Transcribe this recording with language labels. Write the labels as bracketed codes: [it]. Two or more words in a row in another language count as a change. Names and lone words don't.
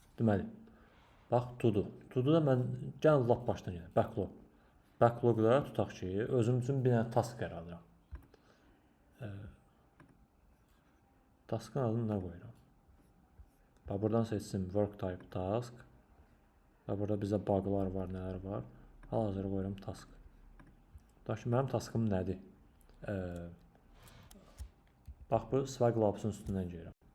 [az] Deməli, bax, to-do. To-do da mən gəlin lap başdan gələm. Backlog. Backlogda tutaq ki, özüm üçün bir dənə task yaradıram. Taskın adını nə qoyuram? Bax, buradan seçsin [en] work type task. [az] Və burada bizə buglar var, nələr var. Hal-hazırda qoyuram task. Tutaq ki, mənim taskım nədir? Bax, bu Swag Labs-ın üstündən gəlirəm.